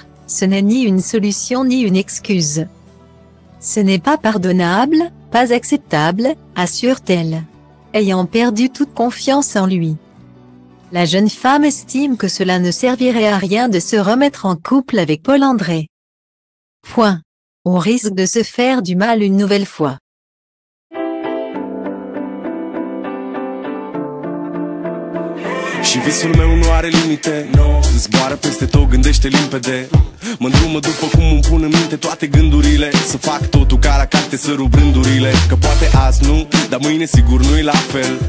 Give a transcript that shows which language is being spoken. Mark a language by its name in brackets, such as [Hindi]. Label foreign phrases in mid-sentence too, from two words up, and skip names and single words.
[French] Ce n'est ni une solution ni une excuse. Ce n'est pas pardonnable, pas acceptable, assure-t-elle, ayant perdu toute confiance en lui. La jeune femme estime que cela ne servirait à rien de se remettre en couple avec Paul André. On risque de se faire du mal une nouvelle fois. [Romanian] Și visul meu nu are limite, zboară peste tot, gândește limpede. Mă îndrumă după cum îmi pun în minte toate gândurile. Să fac totul ca la carte, să rup rândurile. Că poate azi nu, dar mâine sigur nu-i la fel.